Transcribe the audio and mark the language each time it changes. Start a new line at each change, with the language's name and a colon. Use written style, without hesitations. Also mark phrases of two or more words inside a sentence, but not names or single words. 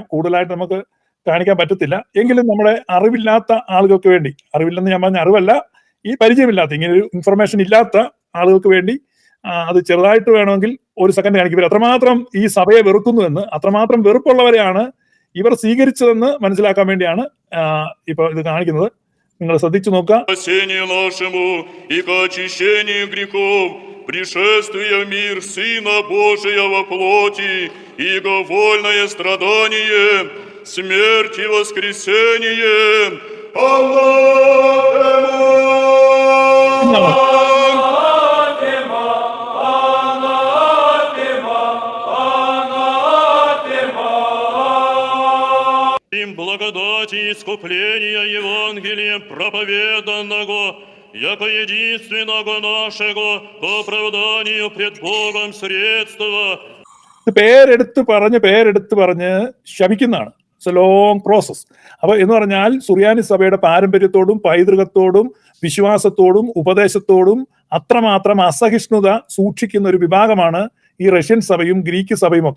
Malayalam: കൂടുതലായിട്ട് നമുക്ക് കാണിക്കാൻ പറ്റത്തില്ല. എങ്കിലും നമ്മുടെ അറിവില്ലാത്ത ആളുകൾക്ക് വേണ്ടി, അറിവില്ലെന്ന് ഞാൻ പറഞ്ഞ അറിവല്ല, ഈ പരിചയമില്ലാത്ത, ഇങ്ങനെ ഒരു ഇൻഫർമേഷൻ ഇല്ലാത്ത ആളുകൾക്ക് വേണ്ടി അത് ചെറുതായിട്ട് വേണമെങ്കിൽ ഒരു സെക്കൻഡ് കാണിക്കും. ഇവർ അത്രമാത്രം ഈ സഭയെ വെറുക്കുന്നുവെന്ന്, അത്രമാത്രം വെറുപ്പുള്ളവരെയാണ് ഇവർ സ്വീകരിച്ചതെന്ന് മനസ്സിലാക്കാൻ വേണ്ടിയാണ് ഇപ്പൊ ഇത് കാണിക്കുന്നത്. നിങ്ങൾ ശ്രദ്ധിച്ചു നോക്കുക.
Russian: пришествие в мир Сына Божия во плоти, иго вольное страдание, смерть и воскресение. Им благодати и искупления Евангелием проповеданного, яко единственного нашего по оправданию пред Богом средства.
Malayalam: പേരെടുത്ത് പറഞ്ഞ് ശപിക്കുന്നതാണ്.
English: It's a long process.
Malayalam: അപ്പൊ എന്ന് പറഞ്ഞാൽ സുറിയാനി സഭയുടെ പാരമ്പര്യത്തോടും പൈതൃകത്തോടും വിശ്വാസത്തോടും ഉപദേശത്തോടും അത്രമാത്രം അസഹിഷ്ണുത സൂക്ഷിക്കുന്ന ഒരു വിഭാഗമാണ് ഈ റഷ്യൻ സഭയും ഗ്രീക്ക് സഭയും ഒക്കെ.